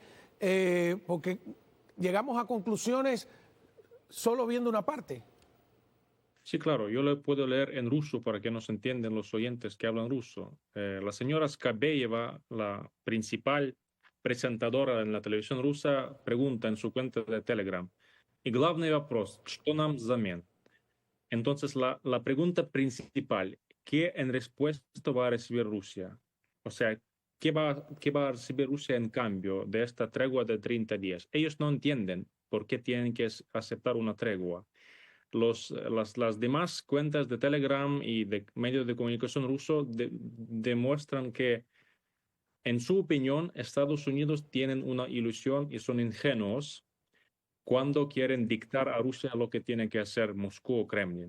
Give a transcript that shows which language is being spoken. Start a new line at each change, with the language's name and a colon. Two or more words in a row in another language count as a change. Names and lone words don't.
Spanish: Porque llegamos a conclusiones solo viendo una parte. Sí, claro, yo lo puedo leer en ruso para que nos entiendan los oyentes que hablan ruso. La señora Skabeyeva, la principal presentadora en la televisión rusa, pregunta en su cuenta de Telegram: "Y
Russian: главный вопрос, что нам взамен?".
Spanish: Entonces, la pregunta principal, ¿qué en respuesta va a recibir Rusia? O sea, qué va a recibir Rusia en cambio de esta tregua de 30 días? Ellos no entienden por qué tienen que aceptar una tregua. Las demás cuentas de Telegram y de medios de comunicación rusos demuestran que, en su opinión, Estados Unidos tienen una ilusión y son ingenuos cuando quieren dictar a Rusia lo que tiene que hacer Moscú o Kremlin.